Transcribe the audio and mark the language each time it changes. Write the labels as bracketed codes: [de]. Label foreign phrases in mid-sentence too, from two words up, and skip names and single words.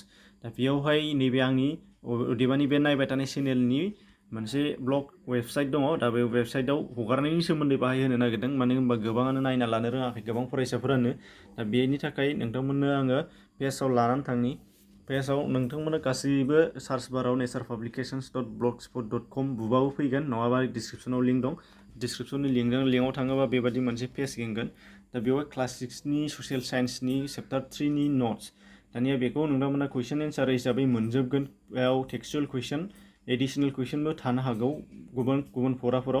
[brx] दा बेयावहाय नैबे आंनि अदेबानि बे नायबाय थानाय चेनेलनि मोनसे [en] blog website [brx] दङ। दा बे वेबसाइटआव हगारनायनि सोमोन्दै बाहाय होनो नागिरदों, मानो होनबा गोबाङानो नायना लानो रोङाखै, गोबां फरायसाफोरानो। दा बेनि थाखाय नोंथांमोननो आङो पेजाव लानानै थांनि। पेजाव नोंथांमोना गासैबो [en] search bar [brx] nature.publications.blogspot.com बुबाबो फैगोन, नङाबा डिसक्रिपसनाव लिंक दं। डिसक्रिपसननि लिंकआव थाङोबा बेबादि मोनसे पेज गेंगोन। दा बेवहाय क्लास 6नि [en] social science [brx] चेप्टार 3नि नट्स। दानिया बेखौ नोंथांमोना [en] question answer [brx] हिसाबै मोनजोबगोन। बेयाव [en] textual question, additional question [brx] थानो हागौ गुबुन फराफोराव।